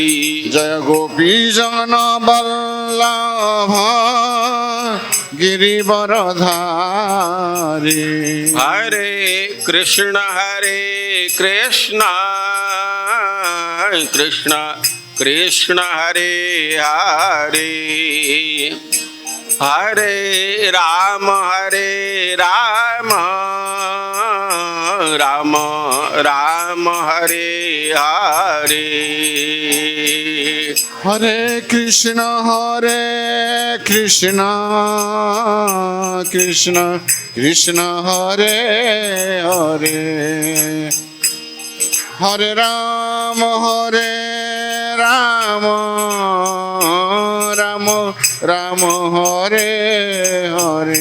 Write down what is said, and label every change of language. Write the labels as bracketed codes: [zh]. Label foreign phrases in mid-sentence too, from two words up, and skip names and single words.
[sa] জয় গোপীজন বল্লভ গিরিবরধারী হরে কৃষ্ণ কৃষ্ণ কৃষ্ণ হরে হরে হরে রাম রাম রাম হরে হরে হরে কৃষ্ণ কৃষ্ণ কৃষ্ণ হরে হরে হরে রাম রাম রাম হরে হরে